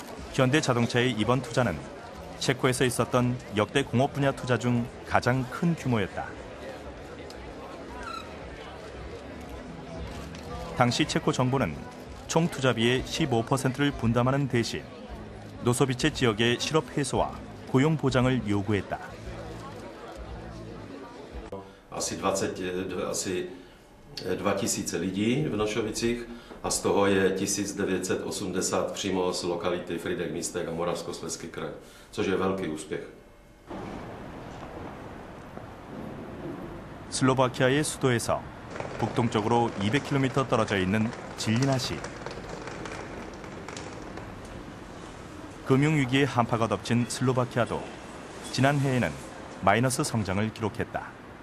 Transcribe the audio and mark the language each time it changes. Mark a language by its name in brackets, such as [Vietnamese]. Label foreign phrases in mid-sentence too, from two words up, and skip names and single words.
[Korean] 현대자동차의 이번 투자는 체코에서 있었던 역대 공업 분야 투자 중 가장 큰 규모였다. 당시 체코 정부는 총 투자비의 15%를 분담하는 대신 노소비체 지역의 실업 해소와 고용 보장을 요구했다. [Czech] Asi 2000 lidí v Nošovicích a z toho je 1980 přímo z lokality Frýdek Místek a Moravskoslezský kraj, což je velký úspěch. [Korean] 슬로바키아의 수도에서 북동쪽으로 200km 떨어져 있는 질리나시. 금융위기의 한파가 덮친 슬로바키아도 지난해에는 마이너스 성장을 기록했다.